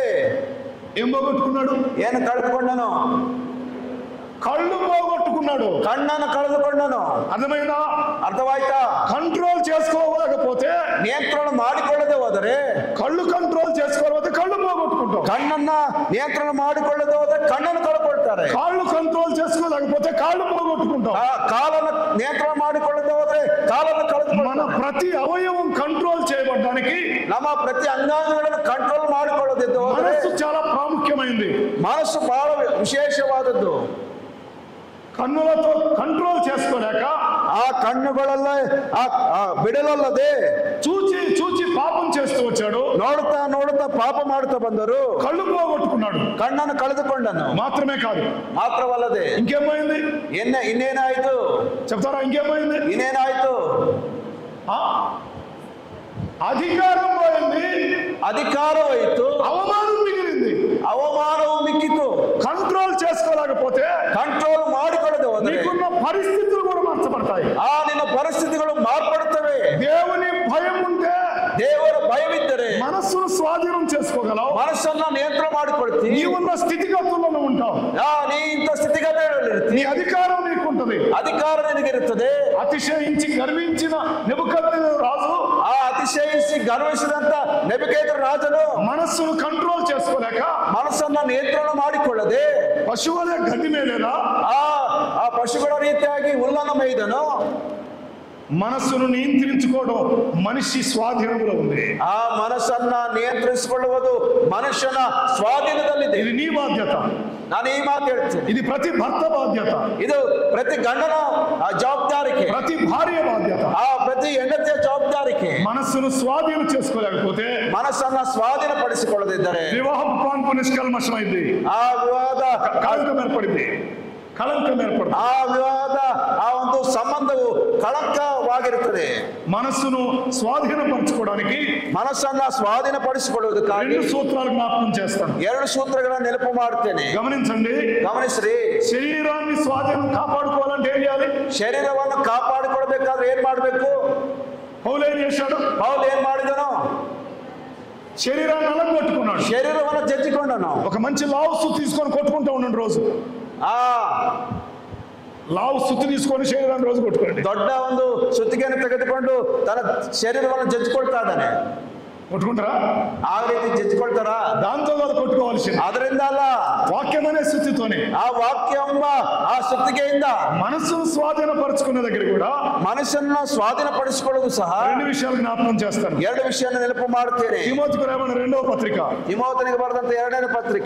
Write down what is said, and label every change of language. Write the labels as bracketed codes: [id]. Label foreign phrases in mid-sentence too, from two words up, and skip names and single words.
[te] ఏం పోగొట్టుకున్నాడు? [kn] ಏನು ಕಳೆದುಕೊಂಡನು? [te] కళ్ళు పోగొట్టుకున్నాడు. [kn] ಕಣ್ಣನ್ನು ಕಳೆದುಕೊಂಡನು. [te] అర్థమైందా? [kn] ಅರ್ಥವಾಯ್ತಾ? [te] కంట్రోల్ చేసుకోలేకపోతే, [kn] ನಿಯಂತ್ರಣ ಮಾಡಿಕೊಳ್ಳದೆ ಹೋದರೆ, [te] కళ్ళు కంట్రోల్ చేసుకోలేకపోతే కళ్ళు పోగొట్టుకుంటాం. [kn] ಕಣ್ಣನ್ನ ನಿಯಂತ್ರಣ ಮಾಡಿಕೊಳ್ಳದೆ ಹೋದರೆ ಕಣ್ಣನ್ನು ಕಳ್ಕೊಳ್ತಾರೆ. [te] కాళ్ళు కంట్రోల్ చేసుకోలేకపోతే కాళ్ళు పోగొట్టుకుంటాం. [kn] ಕಾಲನ್ನು ನಿಯಂತ್ರಣ ಮಾಡಿಕೊಳ್ಳದೆ ಹೋದ್ರೆ ಕಾಲನ್ನು ಕಳೆದುಕೊಳ್ಳ. [te] మన ప్రతి అవయవం కంట్రోల్ చేయబడడానికి, [kn] ನಮ್ಮ ಪ್ರತಿ ಅಂಗಾಂಗಗಳನ್ನು ಕಂಟ್ರೋಲ್ ಮಾಡಿಕೊಳ್ಳದಿದ್ದು [te] మనస్సు చాలా ప్రాముఖ్యమైంది. [kn] ಮನಸ್ಸು ಬಹಳ ವಿಶೇಷವಾದದ್ದು. [te] కన్నులతో కంట్రోల్ చేసుకోలేక, [kn] ಆ ಕಣ್ಣುಗಳಲ್ಲೇ ಬಿಡಲಲ್ಲದೆ [te] చూచి పాపం చేస్తూ వచ్చాడు. [kn] ನೋಡುತ್ತಾ ನೋಡುತ್ತಾ ಪಾಪ ಮಾಡುತ್ತಾ ಬಂದರು. [te] కళ్ళు పోగొట్టుకున్నాడు. [kn] ಕಣ್ಣನ್ನು ಕಳೆದುಕೊಂಡನು. [te] మాత్రమే కాదు, [kn] ಮಾತ್ರವಲ್ಲದೆ [te] ఇంకేమైంది [kn] ಇನ್ನೇನಾಯ್ತು [te] చెప్తారా? ఇంకేమైంది? [kn] ಇನ್ನೇನಾಯ್ತು? [te] అధికారం పోయింది, [kn] ಅಧಿಕಾರಮೈತು, [te] అవమానం మిగిలింది. [kn] ಅವಮಾನವು ಮಿಕ್ಕಿತು. [te] కంట్రోల్ చేసుకోలేకపోతే [kn] ಕಂಟ್ರೋಲ್ ಮಾಡಿಕೊಳ್ಳದೆ ಹೋದರೆ [te] నీకున్న పరిస్థితులు కూడా మార్చబడతాయి. [kn] ನಿನ್ನ ಪರಿಸ್ಥಿತಿಗಳು ಮಾರ್ಪಡುತ್ತವೆ. [te] దేవుని భయం ఉంటే, [kn] ದೇವರ ಭಯವಿದ್ದರೆ [te] మనస్సును స్వాధీనం చేసుకోగలవు. [kn] ಮನಸ್ಸನ್ನ ನಿಯಂತ್ರಣ ಮಾಡಿಕೊಳ್ತಿ. [te] నీవున్న స్థితిగతుల్లో ఉంటావు. [kn] ನೀ ಇಂಥ ಸ್ಥಿತಿಗತಿಗಳಲ್ಲಿ [te] నీ అధికారం నీకుంటది. [kn] ಅಧಿಕಾರ ನಿನಗಿರುತ್ತದೆ. [te] అతిశయించి గర్వించిన నెబుకద్నెజరు రాజు, [kn] ಆ ಅತಿಶಯಿಸಿ ಗರ್ವಿಸಿದಂತ ನೆಬುಕದ್ನೆಜರ್ ರಾಜನು [te] మనస్సును కంట్రోల్ చేసుకోలేక [kn] ಮನಸ್ಸನ್ನ ನಿಯಂತ್ರಣ ಮಾಡಿಕೊಳ್ಳದೆ [te] పశువుల గడ్డి మేలేదా [kn] ಆ ಪಶುಗಳ ರೀತಿಯಾಗಿ ಹುಲ್ಲನ್ನು ಮೇಯ್ದನು. [te] మనస్సును నియంత్రించుకోవడం మనిషి స్వాధీనంలో ఉంది. [kn] ಆ ಮನಸ್ಸನ್ನ ನಿಯಂತ್ರಿಸಿಕೊಳ್ಳುವುದು ಮನುಷ್ಯನ ಸ್ವಾಧೀನದಲ್ಲಿದೆ. [te] ఇది నీ బాధ్యత. [kn] ನಾನು ಈ ಮಾತು ಹೇಳ್ತೇನೆ, [te] ఇది ప్రతి భర్త బాధ్యత, [kn] ಇದು ಪ್ರತಿ ಗಂಡನ ಜವಾಬ್ದಾರಿಕೆ, [te] ప్రతి భార్య బాధ్యత. [kn] ಪ್ರತಿ ಹೆಂಡತಿಯ ಜವಾಬ್ದಾರಿಕೆ. [te] మనస్సును స్వాధీనం చేసుకోలేకపోతే, [kn] ಮನಸ್ಸನ್ನ ಸ್ವಾಧೀನಪಡಿಸಿಕೊಳ್ಳದಿದ್ದರೆ [te] వివాహం పాన్పు నిష్కల్మషమైంది. [kn] ಆ ವಿವಾದ [te] కళంకం ఏర్పడింది. [kn] ಆ ವಿವಾದ ಆ ಒಂದು ಸಂಬಂಧವು ಕಳಂಕವಾಗಿರುತ್ತದೆ. [te] మనస్సును స్వాధీనపరచుకోవడానికి [kn] ಮನಸ್ಸನ್ನ ಸ್ವಾಧೀನಪಡಿಸಿಕೊಳ್ಳುವುದಕ್ಕಾಗಿ [te] 2 సూత్రాలు జ్ఞాపకం చేస్తాను. [kn] 2 ಸೂತ್ರಗಳನ್ನು ನೆನಪು ಮಾಡುತ್ತೇನೆ. [te] గమనించండి. [kn] ಗಮನಿಸ್ರಿ. [te] శరీరాన్ని స్వాధీనం కాపాడుకోవాలంటే ఏం చేయాలి? [kn] ಶರೀರವನ್ನು ಕಾಪಾಡಿಕೊಳ್ಬೇಕಾದ್ರೆ ಏನ್ ಮಾಡ್ಬೇಕು? [te] పౌలు ఏం చేశాడు? [kn] ಪೌಲ್ ಏನ್ ಮಾಡಿದನು? [te] శరీరాన్ని అలగొట్టుకున్నాడు. [kn] ಶರೀರವನ್ನು ಜಜ್ಜಿಕೊಂಡನು. [te] ఒక మంచి లావు సుత్తి తీసుకొని కొట్టుకుంటూ ఉండండి రోజు. లావు సుత్తి తీసుకొని శరీరాన్ని రోజు కొట్టుకోండి. [kn] ದೊಡ್ಡ ಒಂದು ಸುತ್ತಿಗೆಯನ್ನು ತೆಗೆದುಕೊಂಡು ತನ್ನ ಶರೀರವನ್ನು ಜಜ್ಜಿಕೊಳ್ತಾ ಇದ್ದಾನೆ. [te] కొట్టుకుంటారా? [kn] ಆ ರೀತಿ ಜಜ್ಜಿಕೊಳ್ತಾರ? [te] దాంతో కాదు కొట్టుకోవాల్సింది, [kn] ಅದರಿಂದ ಅಲ್ಲ, [te] వాక్యం అనే సుత్తితోనే. [kn] ಆ ವಾಕ್ಯ ಎಂಬ ಆ ಸುತ್ತಿಗೆಯಿಂದ [te] మనసును స్వాధీనపరచుకునే దగ్గర కూడా [kn] ಮನಸ್ಸನ್ನು ಸ್ವಾಧೀನಪಡಿಸಿಕೊಳ್ಳುವುದು ಸಹ [te] 2 విషయాలు జ్ఞాపకం చేస్తాను. [kn] 2 ವಿಷಯವನ್ನು ನೆನಪು ಮಾಡುತ್ತೇನೆ. [te] తిమోతికి రాసిన 2వ పత్రిక, [kn] ತಿಮೋಥನಿಗೆ ಬರೆದಂತ 2ನೇ ಪತ್ರಿಕೆ